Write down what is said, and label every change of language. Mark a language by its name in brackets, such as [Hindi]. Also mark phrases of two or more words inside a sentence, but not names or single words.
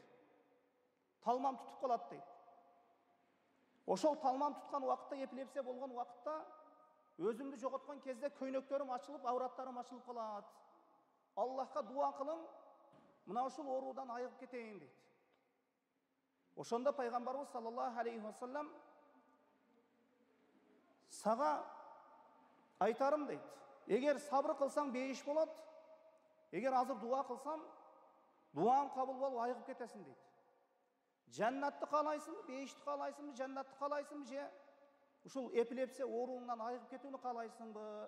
[Kyrgyz] Талмам тутуп калат дейт. Ошол талмам туткан убакытта, эпилепсия болгон убакытта өзүмдү жоготкон кезде көйнөктөрүм ачылып, авраттарым ачылып калат. Аллахка дуа кылың, мына ушул оорудан айыгып кетейин дейт. Ошондо пайгамбарыбыз [Arabic] صلى الله عليه وسلم [Kyrgyz] сага айтарым дейт. Эгер сабыр кылсаң бейиш болот. Эгер азыр дуа кылсам, дуаң кабыл болуп айыгып кетесиң дейт. Жаннатты каалайсыңбы, бейишти каалайсыңбы, жаннатты каалайсыңбы же ушул эпилепсия ооруңдан айыгып кетүүнү каалайсыңбы?